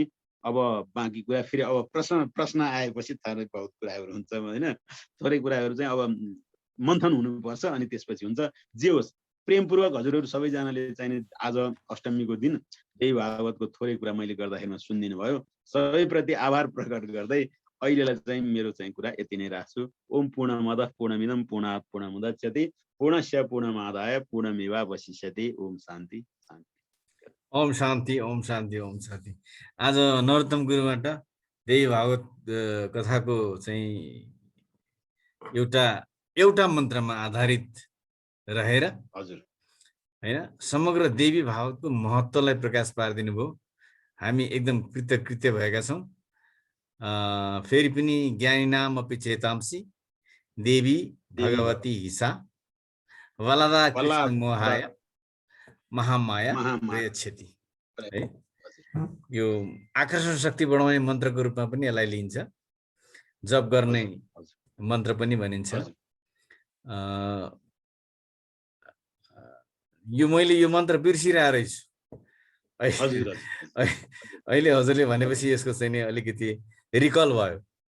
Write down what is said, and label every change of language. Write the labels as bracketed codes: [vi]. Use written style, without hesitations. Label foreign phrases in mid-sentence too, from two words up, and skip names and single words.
[ne] अब बाँकी कुरा फेरि अब प्रश्न आएपछि थोरै बहुत कुराहरू हुन्छ होइन, थोरै कुराहरू चाहिँ अब मन्थन हुनुपर्छ अनि त्यसपछि हुन्छ। जे होस् प्रेमपूर्वक हजुरहरू सबैजनाले चाहिँ आज अष्टमीको दिन देवी भागवतको थोरै कुरा मैले गर्दाखेरिमा सुनिदिनु भयो। सबैप्रति आभार प्रकट गर्दै अहिलेलाई चाहिँ मेरो चाहिँ कुरा यति नै राख्छु। [sa] ओम पूर्णमदः पूर्णमिदं पूर्णात् पूर्णमुदच्यते पूर्णस्य पूर्णमादाय पूर्णमेवावशिष्यते। ओम शान्ति शान्ति। ओम शान्ति ओम शान्ति ओम शान्ति। [ne] आज नरोत्तम गुरुबाट देवी भागवत कथाको चाहिँ एउटा मन्त्रमा आधारित रहेर हजुर हैन समग्र देवी भागवतको महत्त्वलाई प्रकाश पारिदिनु भयो। हामी एकदम कृतज्ञ भएका छौँ। फेरि पनि [sa] ज्ञानी नाम अपि चेतांसी देवी भगवती हिसा वलदा कृष्ण मोहाय महामाया प्रयच्छति है। [ne] यो आकर्षण शक्ति बढाउने मन्त्रको रूपमा पनि यसलाई लिन्छ, जप गर्ने मन्त्र पनि भनिन्छ। मैले यो मन्त्र बिर्सिरहेको रहेछु अहिले हजुरले भनेपछि यसको चाहिँ नि अलिकति रिकल भयो।